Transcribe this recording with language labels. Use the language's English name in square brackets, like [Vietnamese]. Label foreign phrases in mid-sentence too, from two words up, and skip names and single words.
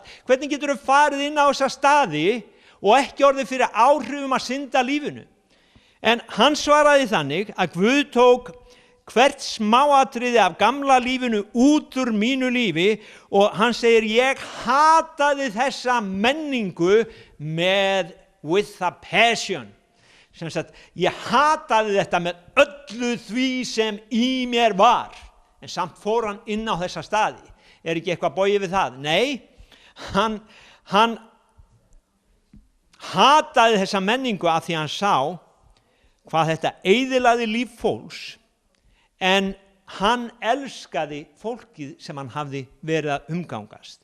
[Icelandic] Hvernig geturðu farið inn á þessa staði og ekki orðið fyrir áhrifum af syndalífinu? En hann svaraði þannig að Guð tók hvert smáatriði af gamla lífinu út úr mínu lífi og hann segir, ég hataði þessa menningu [English] with a passion. [Icelandic] Sem sagt, ég hataði þetta með öllu því sem í mér var. En samt fór hann inn á þessa staði. Ekki eitthvað bogið við það? Nei, hann hataði þessa menningu af því hann sá hvað þetta eyðilagði líf fólks, en hann elskaði fólkið sem hann hafði verið að umgangast.